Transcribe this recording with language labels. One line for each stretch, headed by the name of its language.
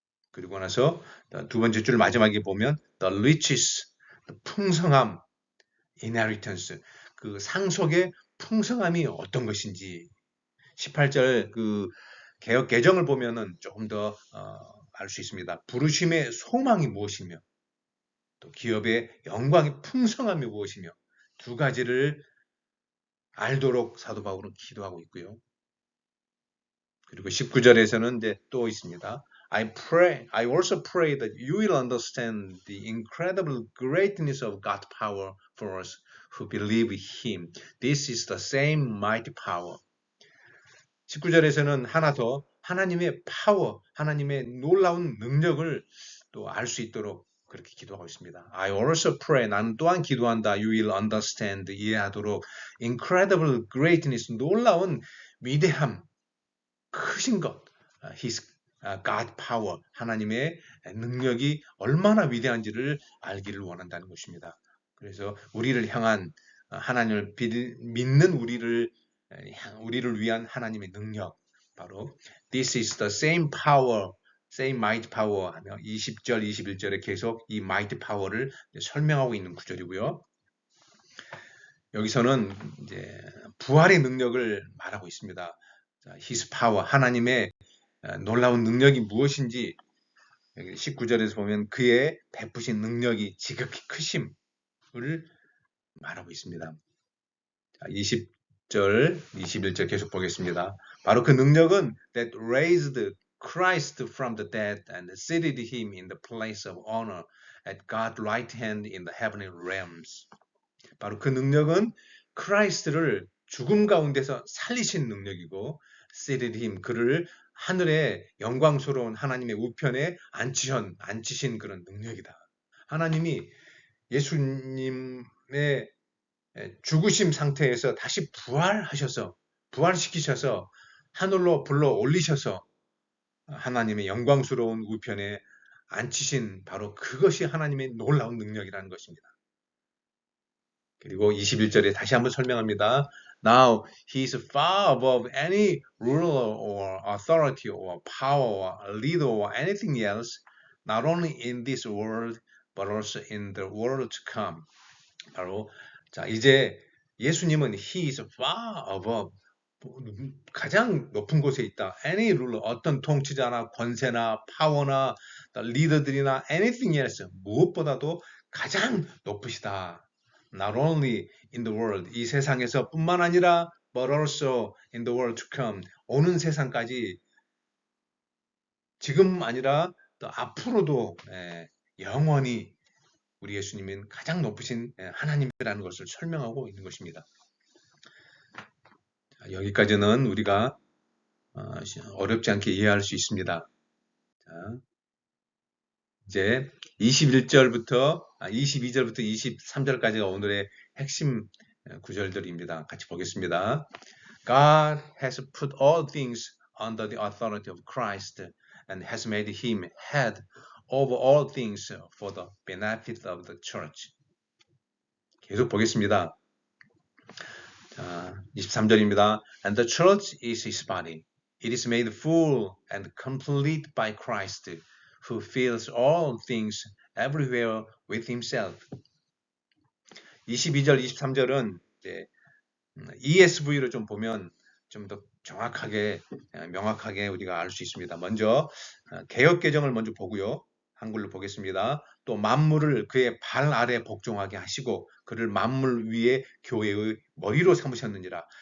Korean: 그리고 나서 두 번째 줄 마지막에 보면
English: the riches, the
Korean: 풍성함,
English: inheritance,
Korean: 그 상속의 풍성함이 어떤 것인지 18절 그 개역 개정을 보면은 조금 더 알 수 있습니다. 부르심의 소망이 무엇이며 또 기업의 영광의 풍성함이 무엇이며 두 가지를 알도록 사도 바울은 기도하고 있고요. 그리고 19절에서는 이제 또 있습니다.
English: I also pray that you will understand the incredible greatness of God's power for us who believe Him. This is the same mighty power.
Korean: 19절에서는 하나 더 하나님의 파워, 하나님의 놀라운 능력을 또 알 수 있도록 그렇게 기도하고 있습니다.
English: I also pray,
Korean: 나는 또한 기도한다.
English: You will understand,
Korean: 이해하도록
English: incredible greatness,
Korean: 놀라운 위대함, 크신 것,
English: His God power,
Korean: 하나님의 능력이 얼마나 위대한지를 알기를 원한다는 것입니다. 그래서 우리를 향한 하나님을 믿는 우리를 위한 하나님의 능력, 바로
English: This is the same power, same mighty power
Korean: 하며 20절, 21절에 계속 이 mighty power를 설명하고 있는 구절이고요. 여기서는 이제 부활의 능력을 말하고 있습니다.
English: His power,
Korean: 하나님의 놀라운 능력이 무엇인지 19절에서 보면 그의 베푸신 능력이 지극히 크심을 말하고 있습니다. 20절, 21절 계속 보겠습니다. 바로 그 능력은
English: that raised Christ from the dead and seated him in the place of honor at God's right hand in the heavenly realms.
Korean: 바로 그 능력은 크라이스트를 죽음 가운데서 살리신 능력이고
English: seated him,
Korean: 그를 하늘의 영광스러운 하나님의 우편에 앉히신 그런 능력이다. 하나님이 예수님의 죽으심 상태에서 다시 부활시키셔서 하늘로 불러 올리셔서 하나님의 영광스러운 우편에 앉히신 바로 그것이 하나님의 놀라운 능력이라는 것입니다. 그리고 21절에 다시 한번 설명합니다.
English: Now he is far above any ruler or authority or power or leader or anything else, not only in this world but also in the world to come.
Korean: 바로 자 이제 예수님은
English: he is far above,
Korean: 가장 높은 곳에 있다.
English: Any ruler,
Korean: 어떤 통치자나 권세나 파워나 리더들이나
English: anything else,
Korean: 무엇보다도 가장 높으시다.
English: Not only in the world,
Korean: 이 세상에서 뿐만 아니라
English: but also in the world to come,
Korean: 오는 세상까지 지금 아니라 또 앞으로도 영원히 우리 예수님은 가장 높으신 하나님이라는 것을 설명하고 있는 것입니다. 여기까지는 우리가 어렵지 않게 이해할 수 있습니다. 자, 이제 22절부터 23절까지가 오늘의 핵심 구절들입니다. 같이 보겠습니다.
English: God has put all things under the authority of Christ and has made him head of all things for the benefit of the church.
Korean: 계속 보겠습니다. 자, 23절입니다.
English: And the church is his body. It is made full and complete by Christ, who fills all things everywhere with himself.
Korean: 22절, 23절은 이제 ESV로 좀 보면 좀 더 정확하게, 명확하게 우리가 알 수 있습니다. 먼저 개역개정을 먼저 보고요. 한글로 보겠습니다. 또 만물을 그의 발 아래 복종하게 하시고 그를 만물 위에 교회의 머리로 삼으셨느니라.